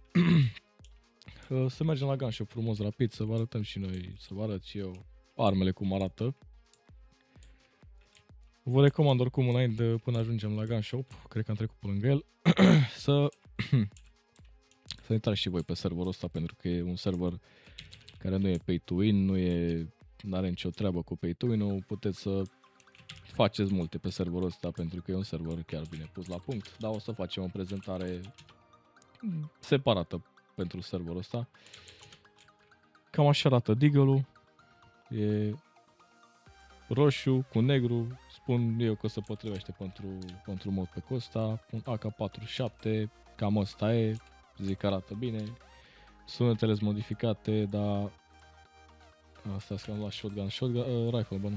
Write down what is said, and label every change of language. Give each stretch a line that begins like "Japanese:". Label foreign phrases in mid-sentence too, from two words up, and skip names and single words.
Romanian: Să mergem la gunshop frumos, rapid, să vă arătăm și noi, să vă arăt și eu armele cum arată. Vă recomand oricum înainte, până ajungem la gunshop, cred că am trecut pe lângă el, să intrați și voi pe serverul ăsta, pentru că e un server care nu e
English: pay to win,
Romanian: nu are nicio treabă cu
English: pay to win-
Romanian: ul, puteți să faceți multe pe serverul ăsta pentru că e un server chiar bine pus la punct, dar o să facem o prezentare separată pentru serverul ăsta. Cam așa arată Deagle-ul, e roșu cu negru, spun eu că se potrivește pentru modpack-ul ăsta, un AK-47, cam ăsta e, zic că arată bine, sunetele sunt modificate, dar asta să la shotgun, rifle, bă, nu.